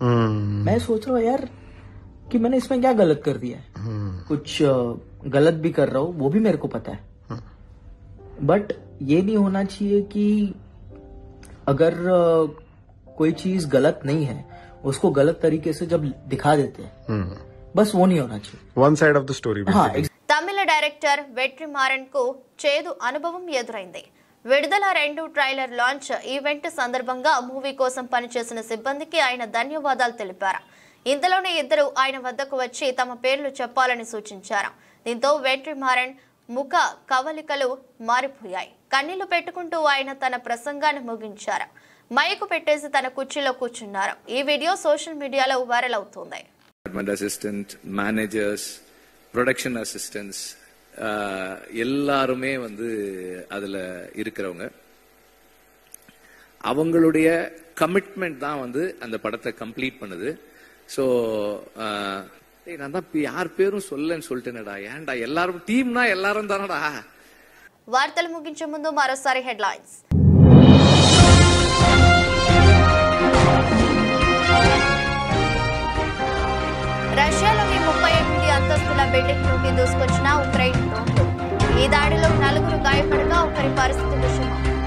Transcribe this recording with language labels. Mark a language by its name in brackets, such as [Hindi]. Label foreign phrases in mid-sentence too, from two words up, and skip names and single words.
[Hindi] मैं सोच रहा हूँ यार कि मैंने इसमें क्या गलत कर दिया है, कुछ गलत भी कर रहा हूँ वो भी मेरे को पता है, बट ये नहीं होना चाहिए कि अगर कोई चीज गलत नहीं है उसको गलत तरीके से जब दिखा देते हैं, बस वो नहीं होना चाहिए। [English] One side of the story. [Telugu] తమిళ డైరెక్టర్ వెట్రిమారన్ కు చేదు అనుభవం ఎదురైంది. విడుదల 2 [English] trailer launch event [Telugu] సందర్భంగా మూవీ కోసం పనిచేసిన సిబ్బందికి ఆయన ధన్యవాదాలు తెలిపారు. ఇంతలోనే ఇద్దరు ఆయన వద్దకు వచ్చి తమ పేర్లు చెప్పాలని సూచించారు. దీంతో వెట్రిమారన్ ముఖ కవలికలు మారిపోయాయి. కన్నీళ్లు పెట్టుకుంటూ ఆయన తన ప్రసంగాన్ని ముగించారు. మైకు పెట్టేసి తన కుర్చీలో కూర్చున్నారు. ఈ వీడియో [English] social mediaలో [Telugu] వైరల్ అవుతుంది. [English] Assistant managers, production assistants [Tamil] எல்லாருமே அதுல இருக்கிறவங்க, அவங்களுடைய கமிட்மெண்ட் தான் அந்த படத்தை கம்ப்ளீட் பண்ணுது. ஸோ நான் தான் யார் பேரும் சொல்லன்னு சொல்லிட்டேனடா, ஏன்டா எல்லாரும் டீம்னா எல்லாரும் தானடா. [Telugu] వార్తలు ముగించే ముందు మరోసారి హెడ్లైన్స్. రష్యాలోని 38 అంతస్తుల బిల్డింగ్ లోకి దూసుకొచ్చిన ఉక్రెయిన్ డ్రోన్లు. ఈ దాడిలో 4 గాయపడగా ఒకరి పరిస్థితి విషమం.